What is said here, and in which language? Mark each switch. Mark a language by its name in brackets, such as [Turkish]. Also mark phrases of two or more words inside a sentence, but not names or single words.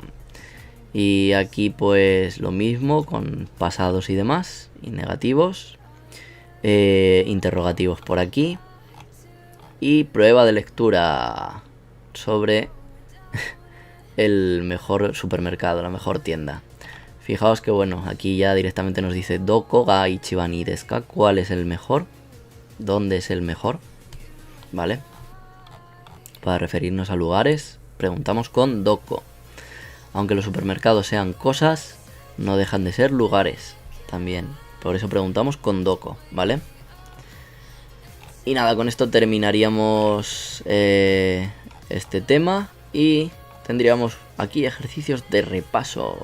[Spanish] Y aquí pues lo mismo con pasados y demás. Y negativos. Interrogativos por aquí. Y prueba de lectura sobre el mejor supermercado, la mejor tienda. Fijaos que bueno, aquí ya directamente nos dice [Japanese] どこが一番いいですか, [Spanish] ¿cuál es el mejor? ¿Dónde es el mejor? ¿Vale? Para referirnos a lugares, preguntamos con Doko. Aunque los supermercados sean cosas, no dejan de ser lugares también. Por eso preguntamos con Doko, ¿vale? Y nada, con esto terminaríamos este tema y tendríamos aquí ejercicios de repaso.